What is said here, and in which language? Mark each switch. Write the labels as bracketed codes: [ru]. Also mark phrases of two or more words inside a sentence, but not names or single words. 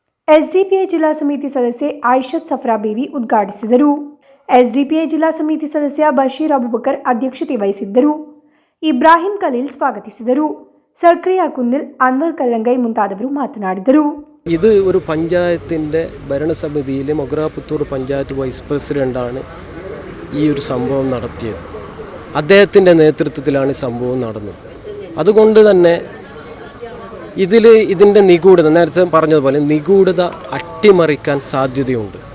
[kn] ಎಸ್ಡಿಪಿಐ ಜಿಲ್ಲಾ ಸಮಿತಿ ಸದಸ್ಯೆ ಆಯಿಷತ್ ಸಫ್ರಾ ಬೇವಿ ಉದ್ಘಾಟಿಸಿದರು. ಎಸ್ಡಿಪಿಐ ಜಿಲ್ಲಾ ಸಮಿತಿ ಸದಸ್ಯ ಬಶೀರ್ ಅಬುಬಕರ್ ಅಧ್ಯಕ್ಷತೆ ವಹಿಸಿದ್ದರು. ಇಬ್ರಾಹಿಂ ಖಲೀಲ್ ಸ್ವಾಗತಿಸಿದರು. ಸಕ್ರಿಯ ಕುನ್ನಿಲ್, ಅನ್ವರ್ ಕಲ್ಲಂಕೈ ಮುಂತಾದವರೂ ಮಾತನಾಡಿದರು. [ml] ഇത് ഒരു പഞ്ചായത്തിൻ്റെ ഭരണസമിതിയിലെ മൊഗ്രാപുത്തൂർ പഞ്ചായത്ത് വൈസ് പ്രസിഡൻ്റാണ് ഈ ഒരു സംഭവം നടത്തിയത്. അദ്ദേഹത്തിൻ്റെ നേതൃത്വത്തിലാണ് സംഭവം നടന്നത്. അതുകൊണ്ട് തന്നെ ഇതിൻ്റെ നിഗൂഢത, നേരത്തെ പറഞ്ഞതുപോലെ നിഗൂഢത അട്ടിമറിക്കാൻ സാധ്യതയുണ്ട്.